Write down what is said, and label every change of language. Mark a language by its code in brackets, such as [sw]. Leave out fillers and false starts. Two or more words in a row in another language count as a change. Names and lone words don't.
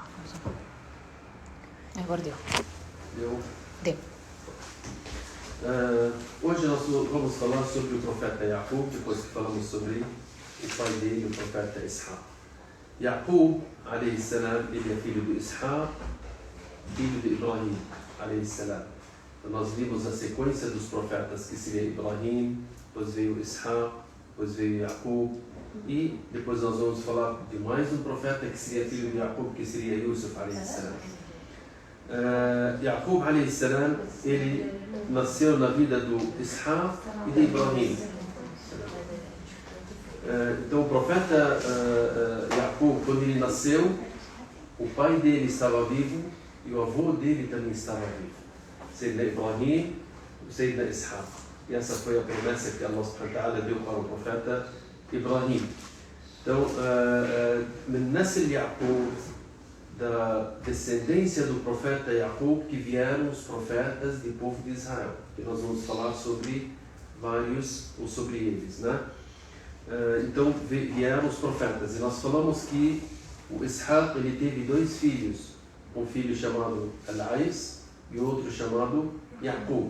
[pt] Agora deu. Deu? Deu. Hoje nós vamos falar sobre o profeta Yaqub, depois que falamos sobre o pai dele, o profeta Ishaq. Yaqub, [ar] عليه السلام, [pt] ele é filho de Ishaq, filho de Ibrahim, [ar] عليه السلام. [pt] Então nós vimos a sequência dos profetas, que seria Ibrahim, depois veio Ishaq, depois veio Yaqub, e depois nós vamos falar de mais um profeta que seria filho de Yaqub, que seria Yusuf, alayhi salam. Yaqub, [ar] عليه السلام, [pt] ele nasceu na vida do Ishaq e de Ibrahim. Então o profeta Yaqub, quando ele nasceu, o pai dele estava vivo e o avô dele também estava vivo. Sayyidina Ibrahim e Sayyidina Ishaq. E essa foi a promessa que Allah [ar] سبحانه وتعالى [pt] deu para o profeta Ibrahim. Então, [ar] من نسل يعقوب, [pt] da descendência do profeta Yaqub, que vieram os profetas do povo de Israel, que nós vamos falar sobre vários, ou sobre eles, né? Então vieram os profetas, e nós falamos que o Ishaq, ele teve dois filhos, um filho chamado Al-Ais e outro chamado Yaqub.